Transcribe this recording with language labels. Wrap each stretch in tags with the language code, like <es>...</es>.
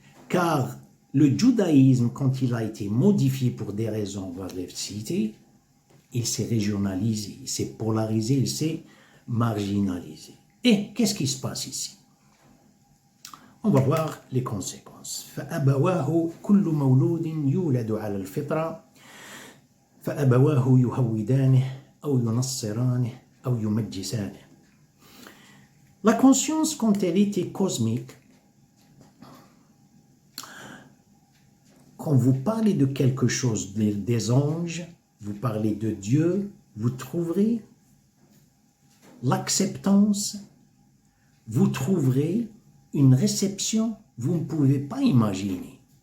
<fr>Car le judaïsme, quand il a été modifié pour des raisons, on va les citer, il s'est régionalisé, il s'est polarisé, il s'est marginalisé. Et qu'est-ce qui se passe ici? On va voir les conséquences.</fr> <ar>فأبواه كل مولود يولد على الفطرة فأبواه يهودانه أو ينصرانه أو يمجسانه.</ar> <fr>La conscience, quand elle était cosmique, quand vous parlez de quelque chose, des anges, vous parlez de Dieu, vous trouverez l'acceptance, vous trouverez une réception, vous ne pouvez pas imaginer.</fr>